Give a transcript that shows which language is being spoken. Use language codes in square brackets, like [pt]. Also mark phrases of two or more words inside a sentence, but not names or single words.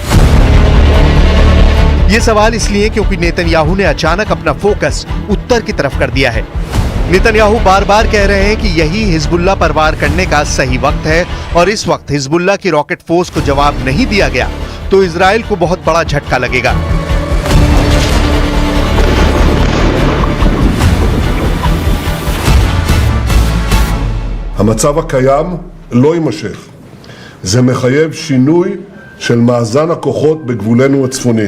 [hi] ये सवाल इसलिए क्योंकि नेतन्याहू ने अचानक अपना फोकस उत्तर की तरफ कर दिया है। नेतन्याहू बार बार कह रहे हैं कि यही हिजबुल्लाह पर वार करने का सही वक्त है और इस वक्त हिजबुल्लाह की रॉकेट फोर्स को जवाब नहीं दिया गया तो इजराइल को बहुत बड़ा झटका लगेगा। [he] המצב הקיים לא יימשך. זה מחייב שינוי של מאזן הכוחות בגבולנו הצפוני.